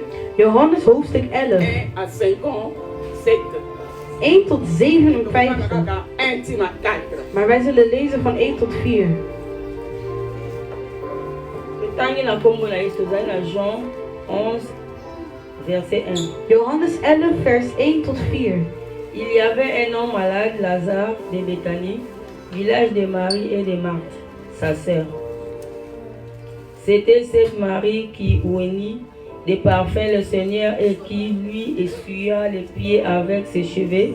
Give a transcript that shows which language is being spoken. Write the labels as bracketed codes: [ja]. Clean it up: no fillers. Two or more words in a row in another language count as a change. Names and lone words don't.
[nl] Johannes hoofdstuk 11. 1 tot 57. Maar wij zullen lezen van 1 tot 4. [fr] Jean 11, verset 1. [nl] Johannes 11, vers 1 tot 4. [fr] Il y avait un homme malade, Lazare, de Béthanie, village de Marie et de Marthe, sa sœur. C'était cette Marie qui oignit des parfums le Seigneur et qui lui essuya les pieds avec ses cheveux.